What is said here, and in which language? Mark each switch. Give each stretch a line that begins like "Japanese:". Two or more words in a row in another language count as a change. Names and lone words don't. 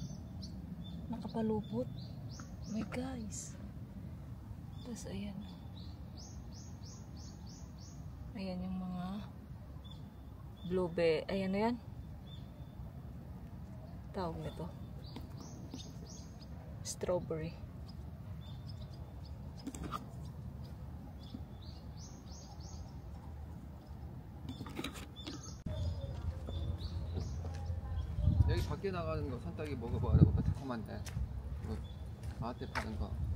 Filipino: Nakapalupot.
English: My guys.
Filipino: Tapos ayan. Ayan yung mga blueberry. Ayan na yan. Tawag nito. Strawberry.
Korean: 여기 밖에 나가는 거 산딸기 먹어봐라고 달콤한데 마트에 파는 거.